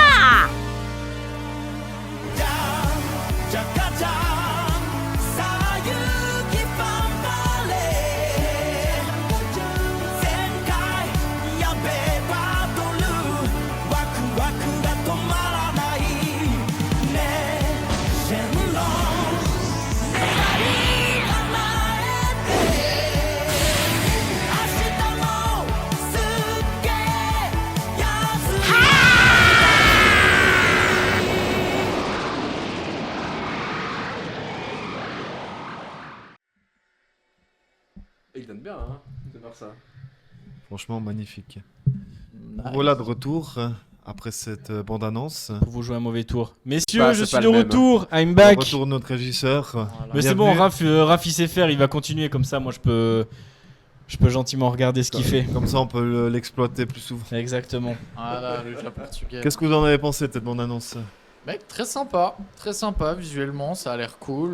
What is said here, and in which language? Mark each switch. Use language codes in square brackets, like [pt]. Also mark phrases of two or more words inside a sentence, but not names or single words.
[ja] ジャカジャンさあ勇気バンバレ全開やべえバトルワクワクが止まらないねシェンロン願い叶えて明日もすっげえやつ [fr] Il donne bien hein, de faire ça. Franchement magnifique. Nice. Voilà de retour après cette bande-annonce. Pour vous jouer un mauvais tour. Messieurs, Bah, je c'est pas suis de le même. retour. [en] I'm back. [fr] De retour notre régisseur. Mais c'est bon, Bienvenue. Raph il sait faire, il va continuer comme ça. Moi, je peux gentiment regarder ce qu'il fait. Comme ça on peut l'exploiter plus souvent. Exactement. Voilà, le Japon portugais. Qu'est-ce que vous en avez pensé de cette bande-annonce? Mec, très sympa visuellement, ça a l'air cool.